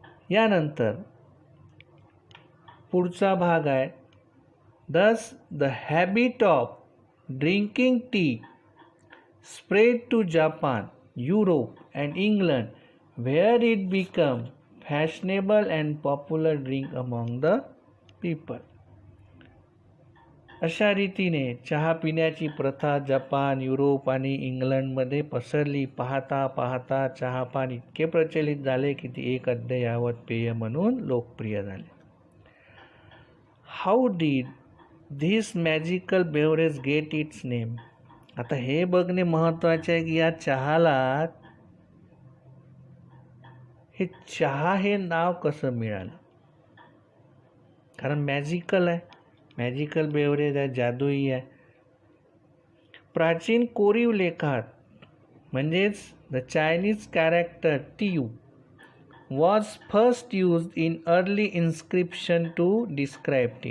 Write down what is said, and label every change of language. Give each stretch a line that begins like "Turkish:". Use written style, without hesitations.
Marathi: यानंतर पुढचा भाग आहे,
English: thus the habit of drinking tea spread to Japan, Europe and England, where it became fashionable and popular drink among the people.
Marathi: अशा रीतीने चहा पिण्याची प्रथा जपान, युरोप आणि इंग्लंडमध्ये पसरली. पाहता पाहता चहापान इतके प्रचलित झाले की ती एक अद्ययावत पेय म्हणून लोकप्रिय झाले.
English: How did this magical beverage gate it's name?
Marathi: आता हे बघणे महत्त्वाचे आहे की या चहाला हे नाव कसं मिळालं. कारण मॅजिकल आहे, मॅजिकल बेवरेज आहे, जादुई आहे. प्राचीन कोरीव लेखात म्हणजेच
English: The Chinese character TU was first used in early inscription to describe T.